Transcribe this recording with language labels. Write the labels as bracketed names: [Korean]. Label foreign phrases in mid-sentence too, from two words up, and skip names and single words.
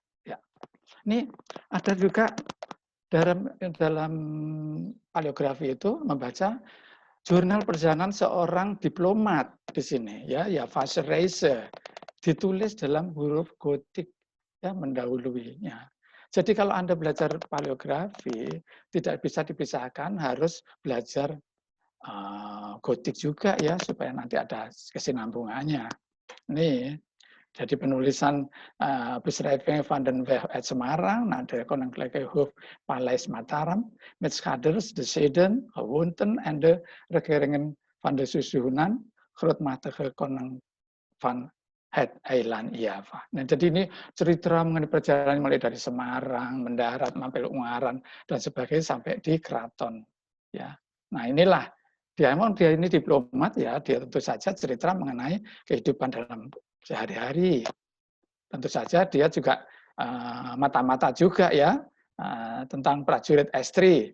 [Indonesian] Ya, ini ada juga dalam paleografi itu membaca jurnal perjalanan seorang diplomat di sini, ya Vassreise, ditulis dalam huruf gotik, ya mendahuluinya. Jadi kalau Anda belajar paleografi tidak bisa dipisahkan, harus belajar gotik juga ya, supaya nanti ada kesinambungannya. Nih, jadi penulisan [Dutch] beschrijving van den weg uit Semarang naar de Koninklijke Hof Paleis Mataram, met schaders, de zeden, gewoonten en de regeringen van de Susuhunan, grootmatige koning van het eiland Java. [Indonesian] Nah, jadi ini cerita mengenai perjalanan mulai dari Semarang, mendarat, mampir Ungaran, dan sebagainya sampai di keraton. Ya, nah inilah dia ini diplomat ya, dia tentu saja cerita mengenai kehidupan dalam sehari-hari. Tentu saja dia juga mata-mata juga ya tentang prajurit estri.